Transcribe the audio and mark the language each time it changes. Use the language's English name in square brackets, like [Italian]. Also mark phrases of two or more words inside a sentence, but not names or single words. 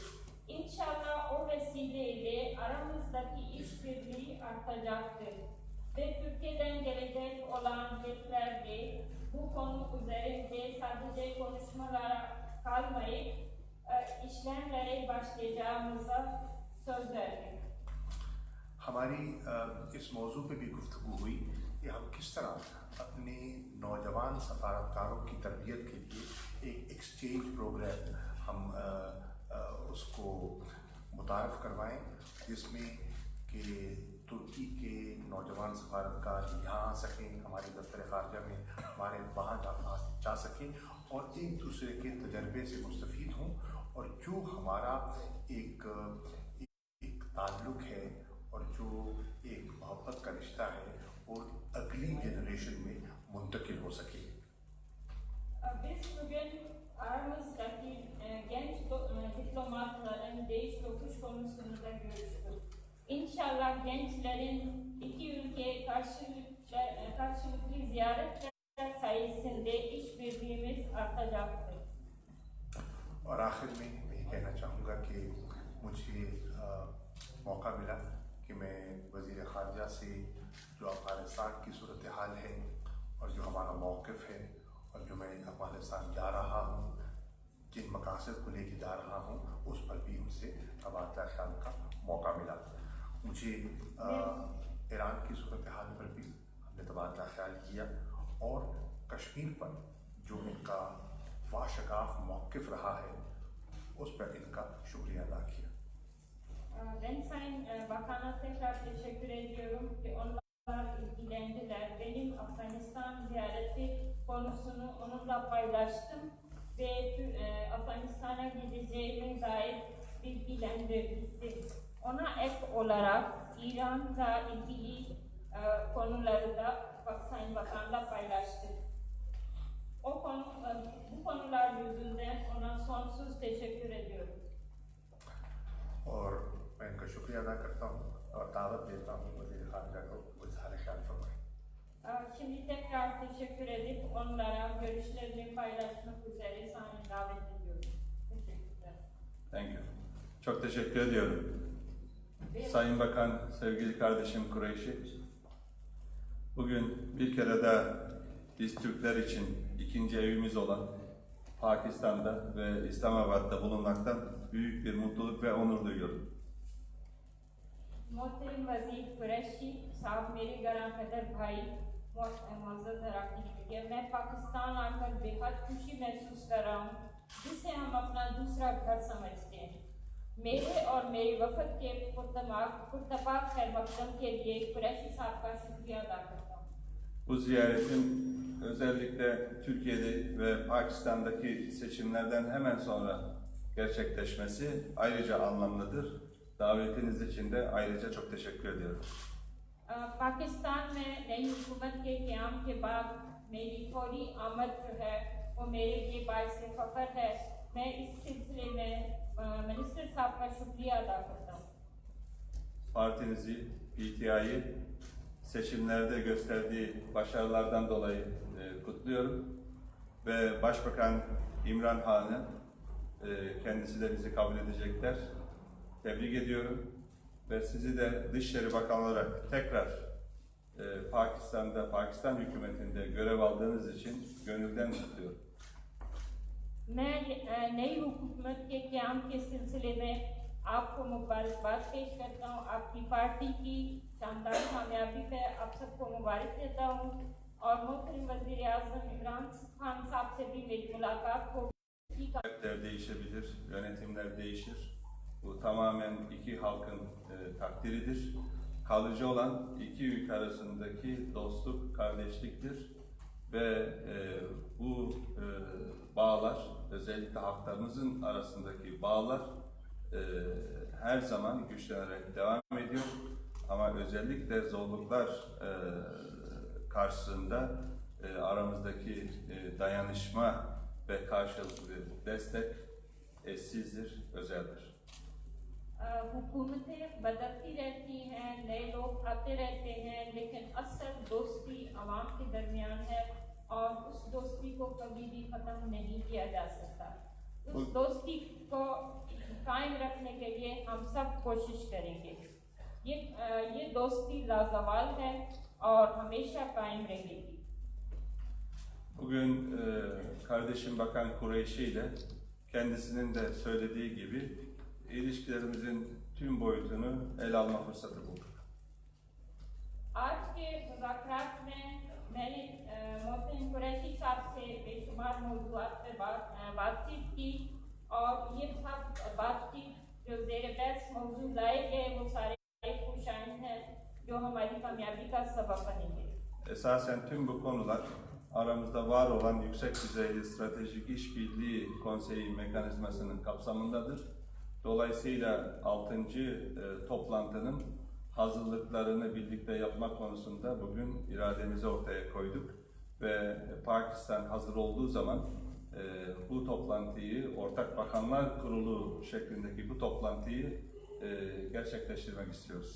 [Turkish] İnşallah o vesileyle aramızdaki işbirliği artacaktır. Ve Türkiye'den gelecek olan yetkililerle bu konu üzerinde sadece konuşmalara kalmayıp işlemlere başlayacağımıza söz verdik. [Urdu] ہماری اس موضوع پہ بھی گفتگو ہوئی کہ ہم کس طرح اپنے نوجوان سفارتکاروں کی تربیت کے لیے ایک [English] exchange program [Urdu] ہم اس کو متعارف کروائیں، جس میں کہ ترکی کے نوجوان سفارتکار یہاں آ سکیں، ہمارے دفتر خارجہ میں ہمارے وہاں جا سکیں اور ایک دوسرے کے تجربے سے مستفید ہوں اور جو ہمارا ایک تعلق ہے اور جو ایک محبت کا رشتہ ہے وہ اگلی جنریشن میں منتقل ہو سکے. [Turkish] Biz bugün aramızdaki genç diplomatların değiş tokuş konusunu da görüştük. İnşallah gençlerin iki ülkeye karşılıklı ziyaretler sayesinde işbirliğimiz artacaktır. [Urdu] اور آخر میں میں یہ کہنا چاہوں گا کہ مجھے موقع ملا کہ میں وزیر خارجہ سے جو افغانستان کی صورت حال ہے اور جو ہمارا موقف ہے اور جو میں افغانستان جا رہا ہوں، جن مقاصد کو لے کے جا رہا ہوں، اس پر بھی ان سے تبادلہ خیال کا موقع ملا. مجھے ایران کی صورت حال پر بھی ہم نے تبادلہ خیال کیا اور کشمیر پر جو ان کا واشگاف موقف رہا ہے اس پر ان کا شکریہ ادا کیا. [Turkish] Ben Sayın Bakan'a tekrar teşekkür ediyorum ki onlar ilgilendiler. Benim Afganistan ziyareti konusunu onunla paylaştım ve Afganistan'a gideceğime dair bilgilendirdim. Ona ek olarak İran'la ilgili konuları da Sayın Bakan'la paylaştık. Bu konular yüzünden ona sonsuz teşekkür ediyorum. [Urdu] اور میں ان کا شکریہ ادا کرتا ہوں اور دعوت دیتا ہوں وزیر خارجہ کو وہ اظہار خیال فرمائیں. [Turkish] Şimdi tekrar teşekkür edip onlara görüşlerini paylaşmak üzere sahne davet ediyorum. Teşekkürler. [English] Thank you. [Turkish] Çok teşekkür ediyorum. Sayın Bakan, sevgili kardeşim Kureyşi, bugün bir kere daha biz Türkler için ikinci evimiz olan Pakistan'da ve İslamabad'da bulunmaktan büyük bir mutluluk ve onur duyuyorum. [Urdu] محترم وزیر قریشی صاحب میرے گرام قدر بھائی معزز اراکین میڈیا میں پاکستان آکر بے حد خوشی محسوس کر رہا ہوں جسے ہم اپنا دوسرا گھر سمجھتے ہیں. میرے اور میرے وفد کے پرتپاک خیر مقدم کے لیے قریشی صاحب کا شکریہ ادا کرتا ہوں. [Turkish] Bu ziyaretin özellikle Türkiye'de ve Pakistan'daki seçimlerden hemen sonra gerçekleşmesi ayrıca anlamlıdır. Davetiniz için de ayrıca çok teşekkür ediyorum. [Urdu] پاکستان میں نئی حکومت کے قیام کے بعد میری فوری آمد جو ہے وہ میرے لیے باعث فخر ہے. میں اس سلسلے میں منسٹر صاحب کا شکریہ ادا کرتا ہوں. [Turkish] Partinizi, PTI'yi seçimlerde gösterdiği başarılardan dolayı kutluyorum. Ve Başbakan İmran Han'ı kendisi de bizi kabul edecekler. Tebrik ediyorum. Ve sizi de Dışişleri Bakanı olarak tekrar Pakistan'da, Pakistan hükümetinde görev aldığınız için gönülden kutluyorum. [Urdu] میں نئی حکومت کے قیام کے سلسلے میں آپ کو مبارکباد پیش کرتا ہوں. آپ کی پارٹی کی شاندار کامیابی پہ آپ سب کو مبارک دیتا ہوں اور محترم وزیر اعظم عمران خان صاحب سے بھی میری ملاقات ہو. [Turkish] Hükümetler değişebilir, yönetimler değişir. Bu tamamen iki halkın takdiridir. Kalıcı olan iki ülke arasındaki dostluk, kardeşliktir. Ve bu bağlar, özellikle halklarımızın arasındaki bağlar her zaman güçlenerek devam ediyor. Ama özellikle zorluklar karşısında aramızdaki dayanışma ve karşılıklı destek eşsizdir, özeldir. [Urdu] حکومتیں بدلتی رہتی ہیں، نئے لوگ آتے رہتے ہیں، لیکن اکثر دوستی عوام کے درمیان ہے اور اس دوستی کو کبھی بھی ختم نہیں کیا جا سکتا. اس دوستی کو قائم رکھنے کے لیے ہم سب کوشش کریں گے. یہ دوستی لازوال ہے اور ہمیشہ قائم رہے گی. [Turkish] Bugün kardeşim Bakan Kureyşi ile kendisinin de söylediği gibi ilişkilerimizin tüm boyutunu ele alma fırsatı bulduk. [Urdu] آج کے مذاکرات میں میں نے محسن قریشی صاحب سے بے شمار موضوعات پہ بات چیت کی اور یہ سب بات چیت جو زیر بحث موضوع لائے گئے وہ سارے خوش آئند ہیں جو ہماری کامیابی کا سبب بنیں گے. [Turkish] Esasen tüm bu konular aramızda var olan yüksek düzeyli stratejik işbirliği konseyi mekanizmasının kapsamındadır. Dolayısıyla 6. Toplantının hazırlıklarını birlikte yapmak konusunda bugün irademizi ortaya koyduk ve Pakistan hazır olduğu zaman bu toplantıyı, Ortak Bakanlar Kurulu şeklindeki bu toplantıyı gerçekleştirmek istiyoruz.